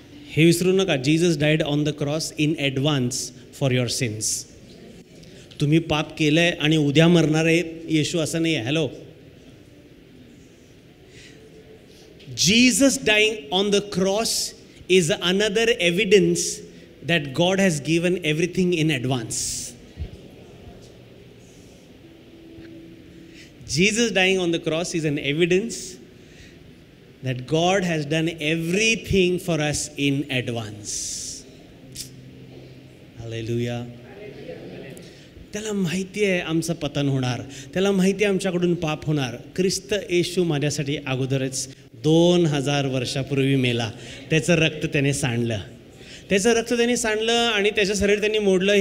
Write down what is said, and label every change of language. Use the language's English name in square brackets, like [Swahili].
[Marathi] हे विसरू नका, [English] Jesus died on the cross in advance for your sins. [Marathi] तुम्ही पाप केलंय आणि उद्या मरणार आहे येशू असं नाही आहे. Hello. [English] Jesus dying on the cross is another evidence that God has given everything in advance. Jesus dying on the cross is an evidence that God has done everything for us in advance. Hallelujah. [Marathi] त्याला माहिती आहे आमचं पतन होणार, त्याला माहिती आहे आमच्याकडून पाप होणार. ख्रिस्त येशू माझ्यासाठी अगोदरच 2000 वर्षापूर्वी मेला. त्याचं रक्त त्याने सांडलं, त्याचं रक्त त्याने सांडलं आणि त्याचं शरीर त्यांनी मोडलं.